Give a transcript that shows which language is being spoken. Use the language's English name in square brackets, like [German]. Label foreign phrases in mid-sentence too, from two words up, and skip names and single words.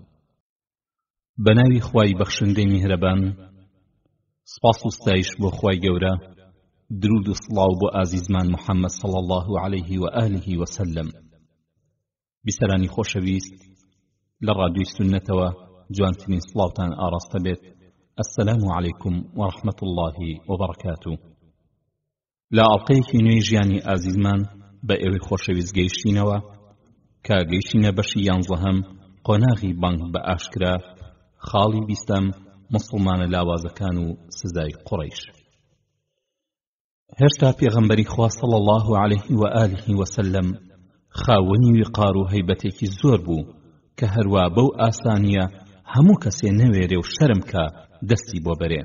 [Central Kurdish] بەناوی خوای بەخشندەی میهرەبان، سپاس و ستایش بۆ خوای گەورە، درود و سڵاو بۆ ئازیزمان محەممەد [Arabic] صلی الله عليه و آله وسلم. [Central Kurdish] بیسەرانی خۆشەویست، لە ڕادیۆی سونەتەوە جوانترین سڵاوتان ئاڕاستە بێت. [Arabic] السلام علیکم ورحمة الله وبركاته. [Central Kurdish] لا ئەڵقەیەکی نوێی ژیانی ئازیزمان بە ئێوەی خۆشەویست گەیشتینەوە کە گەیشتینە بەشی 11 قۆناغی بانگ بە ئاشکرا، خاڵی 20 مسلمانە لاوازەکان و سزای قوڕەیش. هێشتا پێغەمبەری خوا [Arabic] صلی الله عليه و آله وسلم [Central Kurdish] خاوەنی وقار و هەیبەتێکی زۆر بوو کە هەروە بەو ئاسانیە هەموو کەسێ نەوێرێ و شەرم کە دەستی بۆ بەرێ.